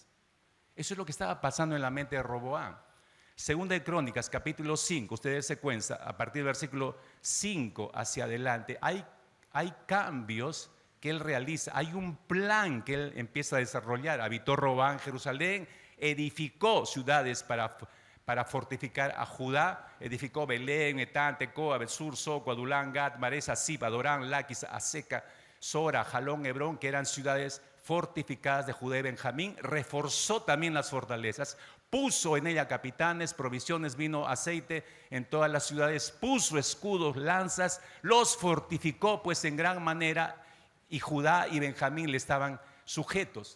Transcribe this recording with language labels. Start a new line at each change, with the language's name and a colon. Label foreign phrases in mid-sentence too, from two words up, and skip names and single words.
Spanish: Eso es lo que estaba pasando en la mente de Roboam. Segunda de Crónicas, capítulo 5, ustedes se cuentan, a partir del versículo 5 hacia adelante, hay cambios que él realiza, hay un plan que él empieza a desarrollar. Habitó Roboam en Jerusalén, edificó ciudades para fortificar a Judá, edificó Belén, Etán, Tecoa, Besur, Soco, Adulán, Gat, Maresa, Sib, Adorán, Laquis, Aseca, Sora, Jalón, Hebrón, que eran ciudades fortificadas de Judá y Benjamín. Reforzó también las fortalezas, puso en ella capitanes, provisiones, vino, aceite en todas las ciudades, puso escudos, lanzas, los fortificó pues en gran manera, y Judá y Benjamín le estaban sujetos.